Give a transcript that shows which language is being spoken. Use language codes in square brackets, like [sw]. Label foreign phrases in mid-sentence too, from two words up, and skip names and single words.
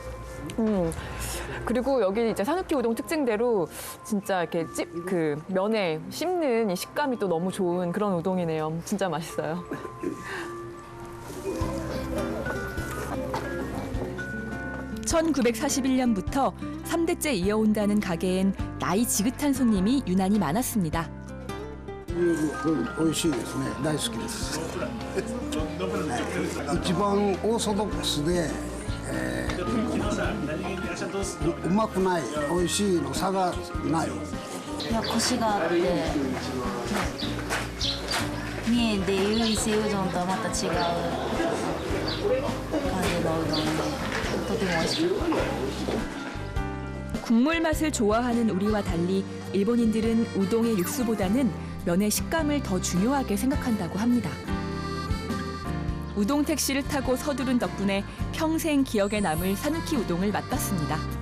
[ko] 그리고 여기 이제 사누키 우동 특징대로 진짜 이렇게 그 면에 씹는 이 식감이 또 너무 좋은 그런 우동이네요. 진짜 맛있어요. (1941년부터) 3대째 이어온다는 가게엔 나이 지긋한 손님이 유난히 많았습니다. [ja] 美味しいですね。大好きです。一番オーソドックスで、うまくない、美味しいの差がない。いや、コシがあって、三重でいう伊勢うどんとはまた違う感じのうどんで、とても美味しい。 [ko] 국물 맛을 좋아하는 우리와 달리 일본인들은 우동의 육수보다는 면의 식감을 더 중요하게 생각한다고 합니다. 우동 택시를 타고 서두른 덕분에 평생 기억에 남을 사누키 우동을 맛봤습니다.